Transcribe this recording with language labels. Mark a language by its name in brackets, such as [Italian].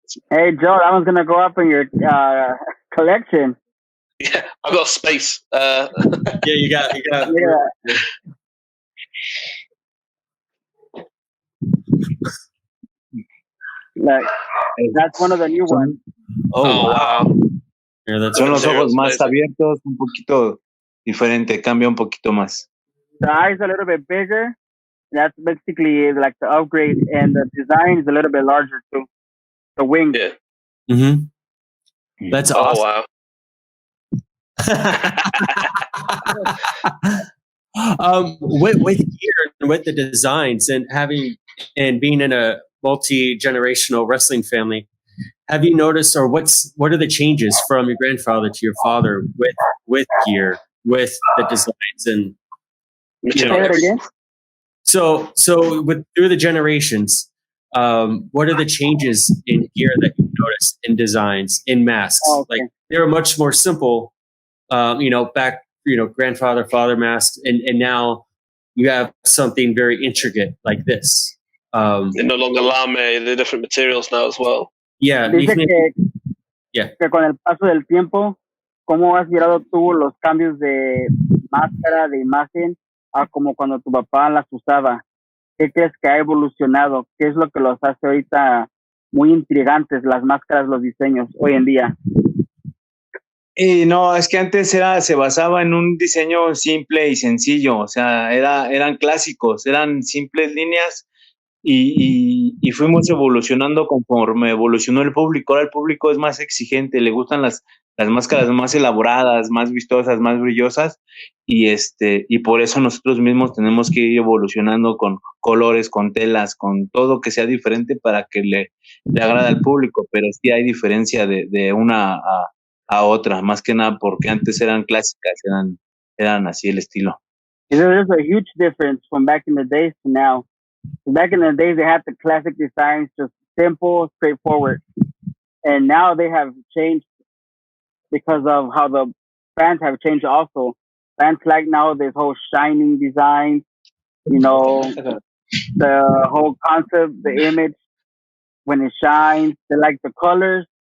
[English] Hey, Joe, that one's going to go up in your collection. Yeah, I've got space. Yeah, you got. Yeah. Like, that's one of the new ones. Oh, wow. Yeah, [Spanish] son los ojos más abiertos, un poquito diferente, cambia un poquito más. [English] The eyes a little bit bigger. That's basically like the upgrade, and the design is a little bit larger too. The wings. Yeah. Mm-hmm. That's awesome. Wow. With gear and with the designs and being in a multi-generational wrestling family, have you noticed, or what are the changes from your grandfather to your father with gear, with the designs and so through the generations, what are the changes in gear that you've noticed in designs, in masks? Oh, okay. Like they were much more simple, back, grandfather, father masks, and now you have something very intricate like this. They're no longer lame, they're different materials now as well. Yeah. [Spanish] Dice que con el paso del tiempo, ¿cómo has mirado tú los cambios de máscara, de imagen, a como cuando tu papá las usaba? ¿Qué crees que ha evolucionado? ¿Qué es lo que los hace ahorita muy intrigantes, las máscaras, los diseños, hoy en día? Y no, es que antes se basaba en un diseño simple y sencillo, o sea, eran clásicos, eran simples líneas y fuimos evolucionando conforme evolucionó el público. Ahora el público es más exigente, le gustan las máscaras más elaboradas, más vistosas, más brillosas y por eso nosotros mismos tenemos que ir evolucionando con colores, con telas, con todo que sea diferente para que le agrade al público, pero sí hay diferencia de una a otra, más que nada porque antes eran clásicas, eran así el estilo. [English] There's a huge difference from back in the days to now. Back in the days, they had the classic designs, just simple, straightforward. And now they have changed because of how the fans have changed also. Fans like now this whole shining design, you know, the whole concept, the image, when it shines, they like the colors.